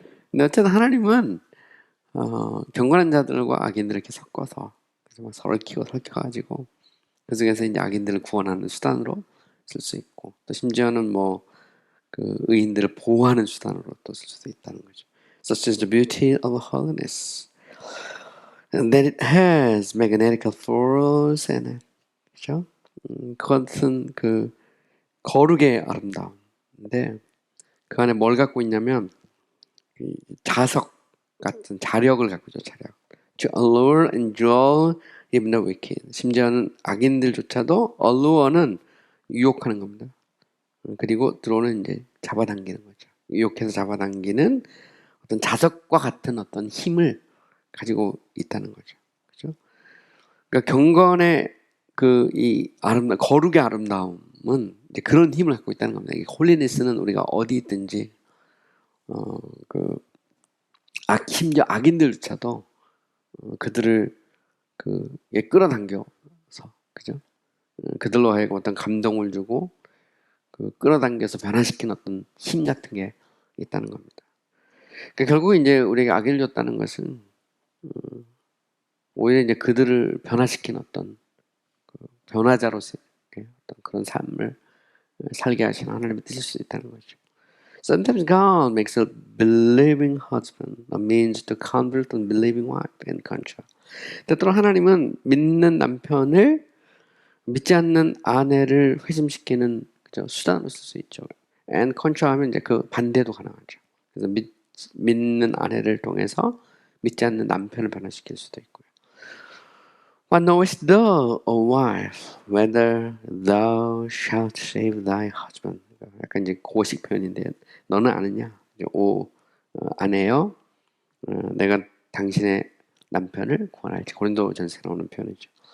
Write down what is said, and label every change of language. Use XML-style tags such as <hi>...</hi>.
<ko>근데 어쨌든 하나님은 경건한 자들과 악인들을 이렇게 섞어서 서로 얽혀가지고 그 속에서 이제 악인들을 구원하는 수단으로 쓸 수 있고 또 심지어는 뭐 의인들을 보호하는 수단으로 또 쓸 수도 있다는 거죠.</ko> <en>Such is the beauty of holiness, and that it has magnetical force in it.</en> <ko>그렇죠? 그것은 거룩의 아름다움인데 그 안에 뭘 갖고 있냐면 자석 같은 자력을 갖고 있죠. 자력.</ko> <en>To allure and draw even the wicked.</en> <ko>심지어는 악인들조차도 allure는 유혹하는 겁니다. 그리고 드로우는 이제 잡아당기는 거죠. 유혹해서 잡아당기는 어떤 자석과 같은 어떤 힘을 가지고 있다는 거죠. 그렇죠? 그러니까 경건의 이 거룩의 아름다움은 이제 그런 힘을 갖고 있다는 겁니다. 이 홀리네스는 우리가 어디 있든지 심지어 악인들조차도 그들을 끌어당겨서 그죠? 그들로 하여금 어떤 감동을 주고 끌어당겨서 변화시킨 어떤 힘 같은 게 있다는 겁니다. 그러니까 결국 이제 우리에게 악을 줬다는 것은 오히려 이제 그들을 변화시킨 어떤 변화자로서 어떤 그런 삶을 살게 하시는 하나님의 뜻일 수 있다는 거죠.</ko> <en>Sometimes God makes a believing husband a means to convert a believing wife and contrast.</en> <ko>때때로 하나님은 믿는 남편을 믿지 않는 아내를 회심시키는 그죠? 수단으로 쓸 수 있죠. And contra하면 이제 그 반대도 가능하죠. 그래서 믿는 아내를 통해서 믿지 않는 남편을 변화시킬 수도 있고요.</ko> <en>What knowest thou, O wife, whether thou shalt save thy husband?</en> <ko>약간 이제 고식 표현인데, 너는 아느냐? 오 아내여, 내가 당신의 남편을 구원할지. 고린도전서에 나오는 표현이죠.</ko>